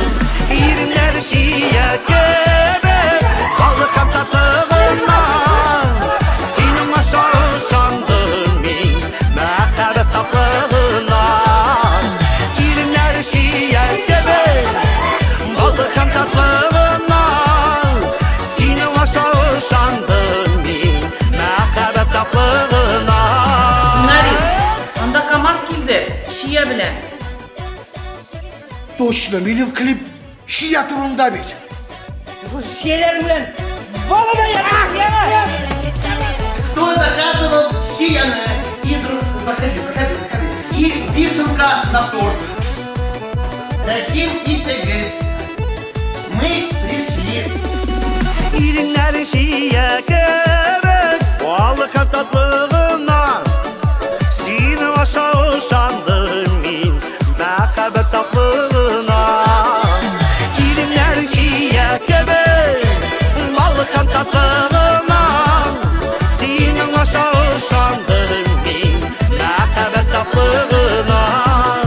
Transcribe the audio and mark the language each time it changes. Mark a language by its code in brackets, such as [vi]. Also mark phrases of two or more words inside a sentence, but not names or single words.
[tt] Иреннәрең чия кебек, балыкка татлыгыннан, синең аша ышандым мин, мәхәббәт сафлыгынан. Иреннәрең чия кебек, балыкка татлыгыннан, синең аша ышандым мин, мәхәббәт сафлыгынан. [kk] Винарис, анда КамАЗ келді, шия білән. Точно, менің клип шия турында бит. [tt] Шияларың білән, балада яға! [ru] Кто заказывал шияны? Заходи. И вишенка на торт. Рахим и Тегес. Мы пришли. [tt] Иреннәрең чия кебек, балыкка татлыгыннан, синең аша ышандым мин, мәхәббәт сафлыгынан. Иреннәрең чия кебек, балыкка татлыгынан, синең аша ышандым мин, мәхәббәт сафлыгынан.